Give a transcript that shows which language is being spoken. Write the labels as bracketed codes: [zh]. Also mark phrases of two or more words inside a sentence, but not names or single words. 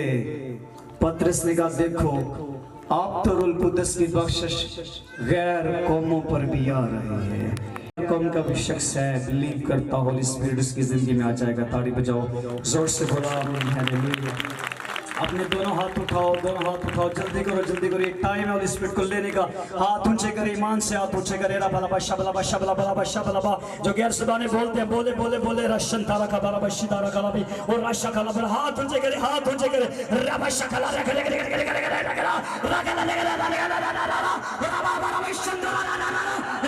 [ur] پترس نے کہا دیکھو آپ تو روح القدس کی بخشش غیر قوموں پر بھی آ رہی ہے۔ قوم کا بھی شخص ہے بلیو کرتا [en] Holy Spirit [ur] اس کی زندگی میں آ جائے گا۔ تالی بجاؤ زور سے بولا آمین۔ ہیلیلویا۔ اپنے دونوں ہاتھ اٹھاؤ، جلدی کرو، ایک ٹائم ہے [en] Holy Spirit [ur] کو لینے کا۔ ہاتھ اونچے کرے، ایمان سے ہاتھ اونچے کرے۔ ربا لبا شبلا با شبلا بلا با شبلا با، جو غیر زبانیں بولتے ہیں بولے بولے بولے رشن تارا کا بلا با شدارا کا لبی اور رشا کا لبا۔ ہاتھ اونچے کرے، ہاتھ اونچے کرے۔ ربا شکلا رکھ لے کرے کرے کرے کرے کرے رگلا لے گلا لے گلا ربا بلا با شندرا لا لا لا